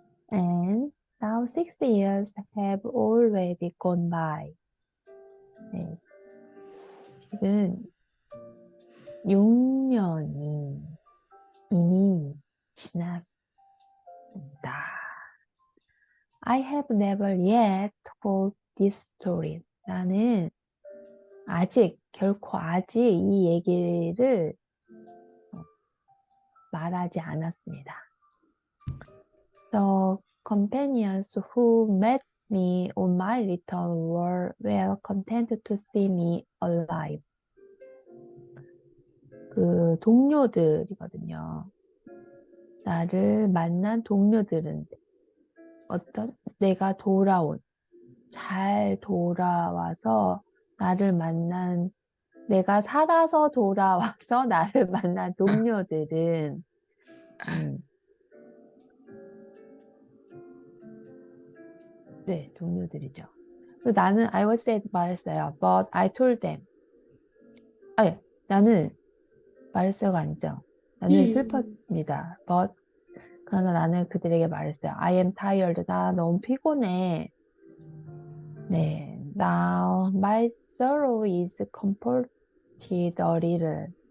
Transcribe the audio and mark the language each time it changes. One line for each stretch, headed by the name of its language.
English: And now 6 years have already gone by.
Korean: 네. 지금 6년이 이미 지났다.
English: I have never yet told this story.
Korean: 나는 결코 아직 이 얘기를 말하지 않았습니다.
English: The companions who met me on my return were well content to see me alive.
Korean: 그 동료들이거든요. 나를 만난 동료들은 내가 잘 돌아와서 나를 만난, 내가 살아서 돌아와서 나를 만난 동료들은, 네, 동료들이죠. 나는
English: I was sad
Korean: 말했어요.
English: But I told them.
Korean: 나는 말했어요가 아니죠. 나는 슬펐습니다.
English: But
Korean: 그러나 나는 그들에게 말했어요.
English: I am tired.
Korean: 나 너무 피곤해. 네.
English: Now my sorrow is comforted a little.